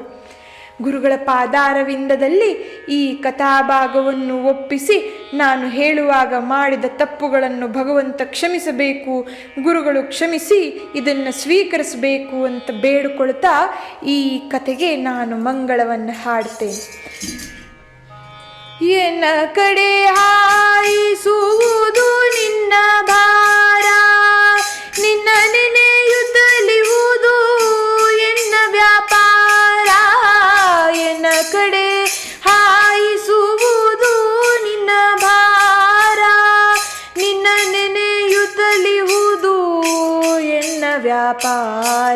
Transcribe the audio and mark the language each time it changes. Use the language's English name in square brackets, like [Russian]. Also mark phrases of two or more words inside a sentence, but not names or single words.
[Kannada] ಗುರುಗಳ ಪಾದಾರವಿಂದದಲ್ಲಿ ಈ ಕಥಾಭಾಗವನ್ನು ಒಪ್ಪಿಸಿ ನಾನು ಹೇಳುವಾಗ ಮಾಡಿದ ತಪ್ಪುಗಳನ್ನು ಭಗವಂತ ಕ್ಷಮಿಸಬೇಕು, ಗುರುಗಳು ಕ್ಷಮಿಸಿ ಇದನ್ನು ಸ್ವೀಕರಿಸಬೇಕು ಅಂತ ಬೇಡಿಕೊಳ್ತಾ ಈ ಕಥೆಗೆ ನಾನು ಮಂಗಳವನ್ನು ಹಾಡ್ತೇನೆ. ಎನ್ನ ಕಡೆ ಹಾಯಿಸುವುದು ನಿನ್ನ ಭಾರ, ನಿನ್ನ ನೆನೆಯುತ್ತಲಿರುವುದು ಎನ್ನ ವ್ಯಾಪಾರ. ಎನ್ನ ಕಡೆ ಹಾಯಿಸುವುದು ನಿನ್ನ ಭಾರ, ನಿನ್ನ ನೆನೆಯುತ್ತಲಿರುವುದು ಎನ್ನ ವ್ಯಾಪಾರ.